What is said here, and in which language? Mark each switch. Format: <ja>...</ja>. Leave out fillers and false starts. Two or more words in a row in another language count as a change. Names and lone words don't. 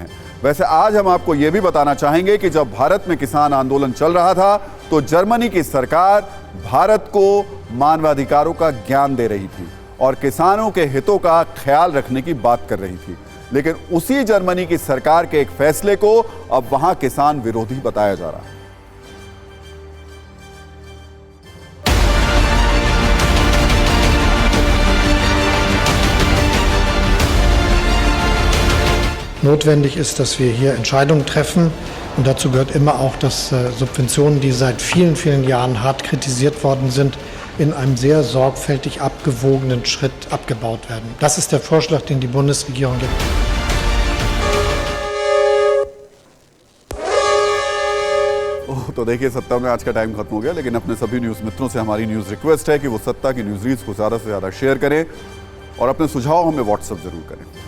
<hi>वैसे आज हम आपको यह भी बताना चाहेंगे कि जब भारत में किसान आंदोलन चल रहा था तो जर्मनी की सरकार भारत को मानवाधिकारों का ज्ञान दे रही थी और किसानों के हितों का ख्याल रखने की बात कर रही थी। लेकिन उसी जर्मनी की सरकार के एक फैसले को अब वहां किसान विरोधी बताया जा रहा है।</hi> <de>Notwendig ist, dass wir hier Entscheidungen treffen. Und dazu gehört immer auch, dass Subventionen, die seit vielen, vielen Jahren hart kritisiert worden sind, in einem sehr sorgfältig abgewogenen Schritt abgebaut werden. Das ist der Vorschlag, den die Bundesregierung gibt.</de> <hi>तो देखिए, सत्ता में आज का टाइम खत्म हो गया, लेकिन अपने सभी न्यूज़ मित्रों से हमारी</hi> <en>news request</en> <hi>है कि वो सत्ता की</hi> <en>news reads</en> <hi>को ज़्यादा से ज़्यादा शेयर करें और अपने सुझाव हमें व्हाट्सएप जरूर करें।</hi>